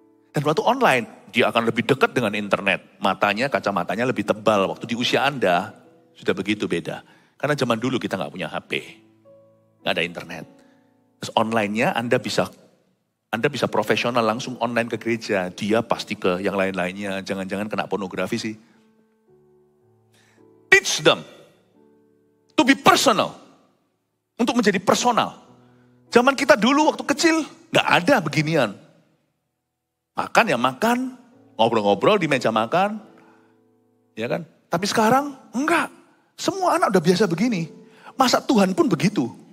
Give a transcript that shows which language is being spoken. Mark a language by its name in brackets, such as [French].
[Indonesian] Dan waktu online, dia akan lebih dekat dengan internet. Matanya, kacamatanya lebih tebal. Waktu di usia Anda, sudah begitu beda. Karena zaman dulu kita nggak punya HP, nggak ada internet. Terus online-nya Anda bisa profesional langsung online ke gereja. Dia pasti ke yang lain-lainnya. Jangan-jangan kena pornografi sih. [English] Teach them to be personal. [Indonesian] Untuk menjadi personal. Zaman kita dulu waktu kecil gak ada beginian. Makan ya makan. Ngobrol-ngobrol di meja makan. Ya kan? Tapi sekarang enggak. Semua anak udah biasa begini. Masa Tuhan pun begitu.